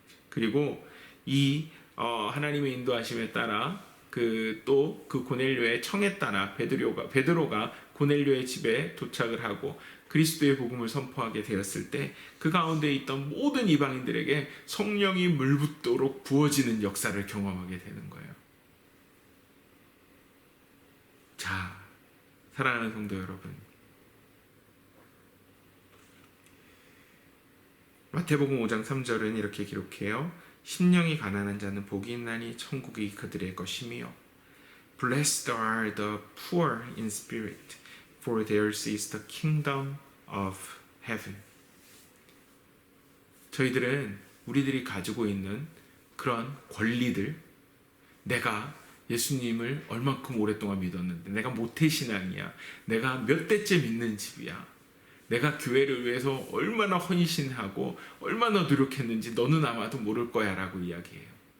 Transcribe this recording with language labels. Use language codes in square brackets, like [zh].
[ko] 그리고 이 하나님의 인도하심에 따라 그 고넬료의 청에 따라 베드로가 고넬료의 집에 도착을 하고 그리스도의 복음을 선포하게 되었을 때 그 가운데 있던 모든 이방인들에게 성령이 물붓도록 부어지는 역사를 경험하게 되는 거예요. 자, 사랑하는 성도 여러분, 마태복음 5장 3절은 이렇게 기록해요. 심령이 가난한 자는 복이 있나니 천국이 그들의 것이며 [en] Blessed are the poor in spirit, for theirs is the kingdom of heaven. [ko] 저희들은 우리들이 가지고 있는 그런 권리들, 내가 예수님을 얼만큼 오랫동안 믿었는데, 내가 모태신앙이야, 내가 몇 대째 믿는 집이야, 내가 교회를 위해서 얼마나 헌신하고 얼마나 노력했는지 너는 아마도 모를 거야 라고 이야기해요.